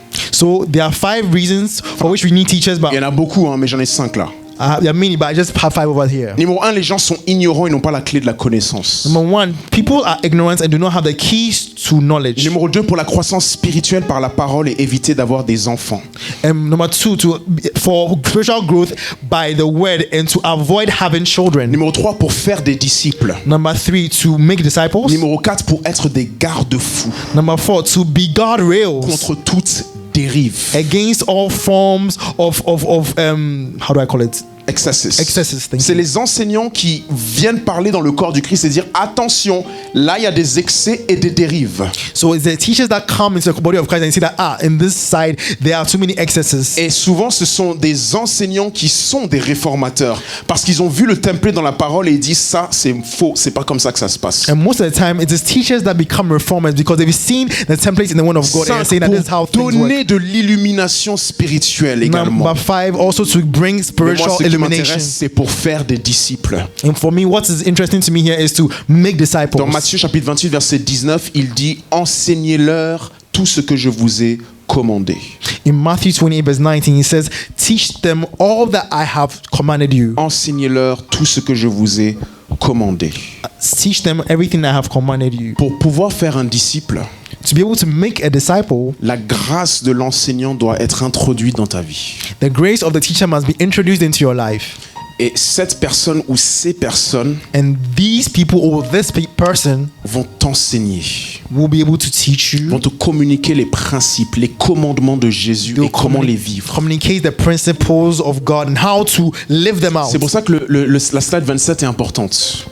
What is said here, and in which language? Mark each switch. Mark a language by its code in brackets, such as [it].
[en] So there are 5 reasons for which we need teachers, but [fr] Il y en a beaucoup, hein, mais j'en ai 5 là. [en] there are many, but I just have 5 over here. [fr] Numéro 1, les gens sont ignorants et n'ont pas la clé de la connaissance. [en] Number 1, people are ignorant and do not have the keys to knowledge. [fr] Numéro 2, pour la croissance spirituelle par la parole et éviter d'avoir des enfants. [en] Number 2, for spiritual growth by the word and to avoid having children. [fr] Numéro 3, pour faire des disciples. [en] Number 3, to make disciples. [fr] Numéro 4, pour être des garde-fous [en] Number 4, to be guardrails [fr] contre toute dérive. [en] against all forms of how do I call it? Excesses. Thank [fr] C'est [en] you. [fr] les enseignants qui viennent parler dans le corps du Christ et dire attention, là il y a des excès et des dérives. [en] So it's the teachers that come into the body of Christ and say that in this side there are too many excesses. [fr] Et souvent ce sont des enseignants qui sont des réformateurs parce qu'ils ont vu le template dans la parole et ils disent ça c'est faux, c'est pas comme ça que ça se passe. [en] And most of the time, it is teachers that become reformers because they've seen the templates in the Word of God and are saying that this is how [fr] Pour [en] things work. [fr] donner de l'illumination spirituelle également. [en] Number 5, also to bring [fr] Mais moi, [en] spiritual [fr] ce qui [en] illumination. [fr] m'intéresse, c'est pour faire des disciples. [en] And for me, what is interesting to me here is to make disciples. [fr] Dans Matthieu chapitre 28 verset 19, il dit enseignez-leur tout ce que je vous ai commandé. [en] In Matthew 28 verse 19, he says, teach them all that I have commanded you. [fr] Enseignez-leur tout ce que je vous ai commandé. [en] Teach them everything I have commanded you. [fr] Pour pouvoir faire un disciple, [en] To be able to make a disciple, [fr] la grâce de l'enseignant doit être introduite dans ta vie. [en] the grace of the teacher must be introduced into your life. [fr] Et cette personne ou ces personnes [en] And these people or this person [fr] vont t'enseigner, [en] will be able to teach you, [fr] vont te communiquer les principes, les commandements de Jésus et comment les vivre. [en] communicate the principles of God and how to live them out. [fr] C'est pour ça que la slide 27 est importante.